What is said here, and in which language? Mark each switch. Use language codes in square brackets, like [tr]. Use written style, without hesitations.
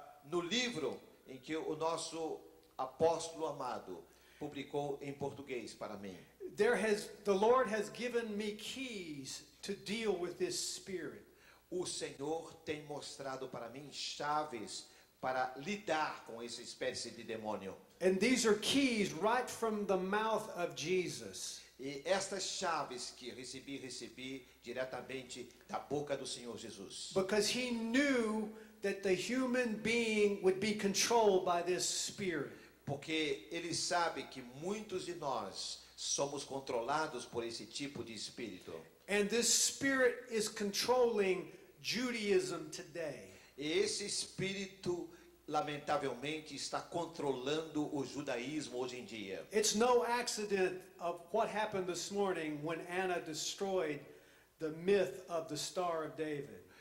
[pt] no livro em que o nosso apóstolo amado publicou em português para mim, [en] the Lord has given me keys to deal with this spirit. [pt] o Senhor tem mostrado para mim chaves para lidar com essa espécie de demônio. [en] And these are keys right from the mouth of Jesus. [pt] E estas chaves que recebi diretamente da boca do Senhor Jesus. [en] Because he knew that the human being would be controlled by this spirit. [pt] Porque ele sabe que muitos de nós somos controlados por esse tipo de espírito. [en] And this spirit is controlling Judaism today. [pt] E esse espírito, lamentavelmente, está controlando o judaísmo hoje em dia. [en] It's no accident of what happened this morning when Anna destroyed the myth of the Star of David.